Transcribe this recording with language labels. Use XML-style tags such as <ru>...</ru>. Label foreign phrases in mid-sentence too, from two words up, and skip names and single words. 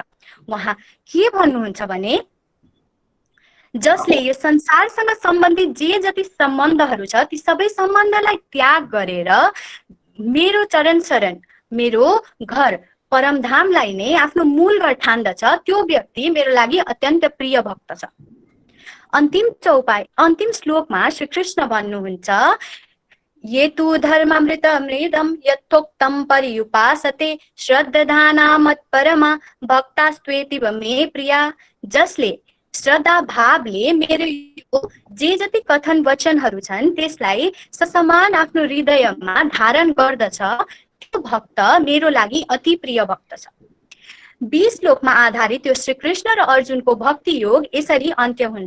<ne>उहाँ के भन्नुहुन्छ भने जसले यो संसारसँग सम्बन्धित जे जति सम्बन्धहरू छ ती सबै सम्बन्धलाई त्याग गरेर मेरो चरण शरण मेरो घर परमधामलाई नै आफ्नो मूल घर ठान्दछ त्यो व्यक्ति मेरो लागि अत्यन्त प्रिय भक्त छ। अन्तिम श्लोकमा श्री कृष्ण भन्नुहुन्छ</ne> <sa>ये तु धर्मामृतमृदं यथोक्तं पर्युपासते श्रद्धाना मत्परमा भक्तास्त्वेतीव मे प्रिया।</sa> <ne>जसले श्रद्धा भावले मेरो जे जति कथन वचनहरू छन् त्यसलाई ससमान आफ्नो हृदयमा धारण गर्दछ त्यो भक्त मेरो लागि अति प्रिय भक्त छ। 20 श्लोकमा आधारित यो श्री कृष्ण र अर्जुनको भक्ति योग यसरी अन्त्य हुन्छ।</ne>